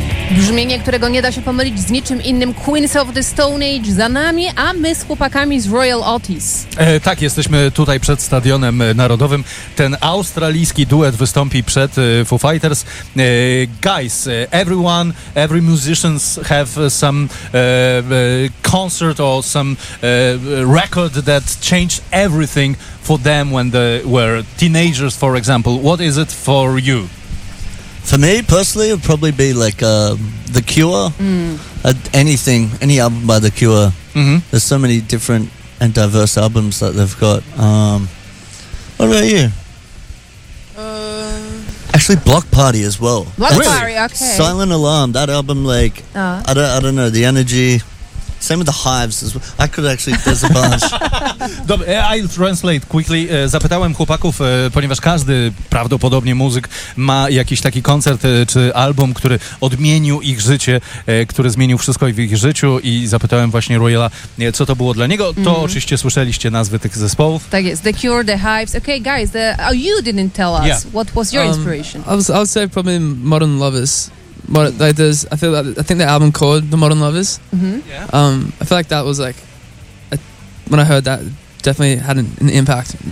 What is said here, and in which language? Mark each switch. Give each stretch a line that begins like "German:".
Polish: Brzmienie, którego nie da się pomylić z niczym innym. Queens of the Stone Age za nami, a my z chłopakami z Royal Otis. Tak, jesteśmy tutaj przed Stadionem Narodowym. Ten australijski duet wystąpi przed Foo Fighters.
English: Guys, everyone, every musicians have some concert or some record that changed everything for them when they were teenagers, for example. What is it for you? For me personally, it would probably be like The Cure. Mm. Anything, any album by The Cure. Mm-hmm. There's so many different and diverse albums that they've got. What about you? Actually, Block Party as well. Block Party, okay. Silent Alarm, that album, like, I don't know, the energy. Same with The Hives as well. I could actually, there's a bunch.
Polish: Dobre,
English: I'll translate quickly.
Polish: Zapytałem chłopaków, ponieważ każdy prawdopodobnie muzyk ma jakiś taki koncert czy album, który odmienił ich życie, który zmienił wszystko w ich życiu, i zapytałem właśnie Royala, co to było dla niego. Mm-hmm. To oczywiście słyszeliście nazwy tych zespołów. Tak jest. The Cure, The Hives.
English: Okay, guys, you didn't tell us. Yeah. What was your inspiration? I'll say probably Modern Lovers. I think the album called The Modern Lovers. Mm-hmm. Yeah. I feel like that was like, when I heard that, definitely had an impact.